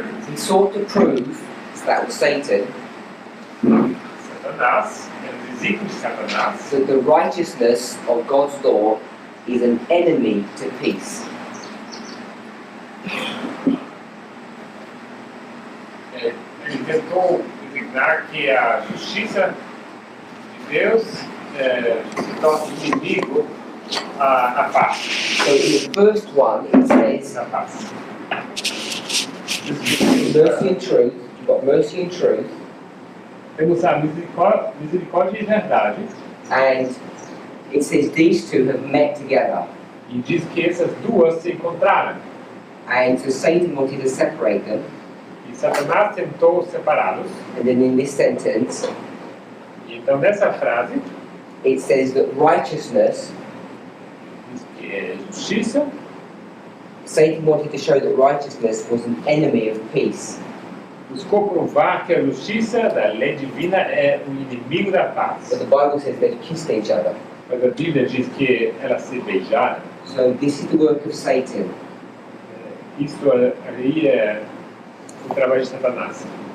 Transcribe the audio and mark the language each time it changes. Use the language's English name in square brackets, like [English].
[English] He sought to prove, so that was Satan, [Portuguese] Satanás, é o desígnio de Satanás, [English] that the righteousness of God's law is an enemy to peace. [Portuguese] ele tentou designar que a justiça de Deus se torna inimigo à paz. [English] So in the first one, it says [Portuguese] Na paz. [English] mercy and truth. You've got mercy and truth, [Portuguese] Temos a misericórdia e verdade, [English] and it says these two have met together. [Portuguese] e diz que essas duas se encontraram. [English] And so Satan wanted to separate them. [Portuguese] E Satanás tentou separá-los. [English] And then in this sentence, [Portuguese] E então, nessa frase, [English] it says that righteousness, [Portuguese] diz que é justiça, [English] Satan wanted to show that righteousness was an enemy of peace. [Portuguese] buscou provar que a justiça da lei divina é o inimigo da paz. [English] But the Bible says they've kissed each other. [Portuguese] Mas a Bíblia diz que elas se beijaram. [English] So this is the work of Satan. [Portuguese] Isso aí é o trabalho de Satanás.